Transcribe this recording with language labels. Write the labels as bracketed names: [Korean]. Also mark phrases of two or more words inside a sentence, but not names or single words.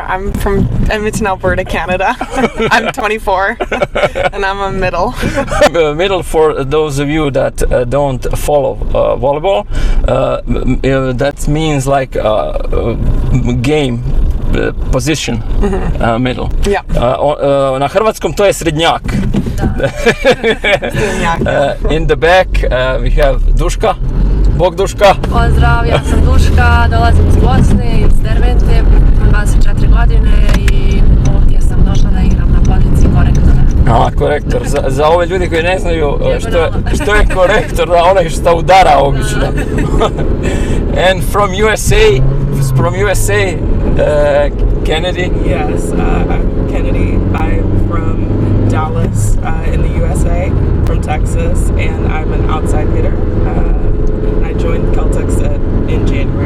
[English] I'm from Edmonton, Alberta, Canada. I'm 24 and I'm a middle. Middle, for those of you that don't follow volleyball, that means like game position, middle. Yeah. [Croatian] Na hrvatskom to je srednjak. In the back we have Duška. Bog Duška. [Bosnian] Pozdrav, ja sam Duška, dolazim iz Bosne, iz Dervente, 24 godine i ovdje sam došla da igram na poziciji korektora. Korektor. [Croatian] Za ove ljudi koji ne znaju što je korektor, da onaj što udara obično. [English] And from USA, Kennedy. Yes, I'm Kennedy. I'm from Dallas in the USA, from Texas, and I'm an outside hitter. I joined Celtics in January.